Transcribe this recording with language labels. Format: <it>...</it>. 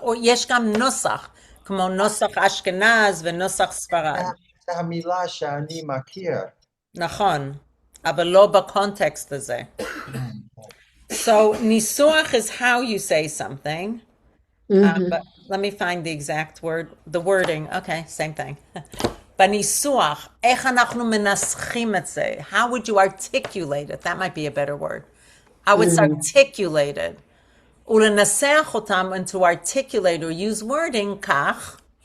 <he>או יש גם נוסח, כמו נוסח אשכנז ונוסח ספרד. זה המילה שאני מכיר. נכון, אבל לא בקונטקסט הזה.</he> <en>So, ניסוח is how you say something. But let me find the exact word, the wording. Okay, same thing.</en> <he>בניסוח, איך אנחנו מנסחים את זה?</he> <en>How would you articulate it? That might be a better word. How it's articulated.</en> <he>ולנסח אותם</he> <en>and to articulate or use wording</en> <he>כך.</he>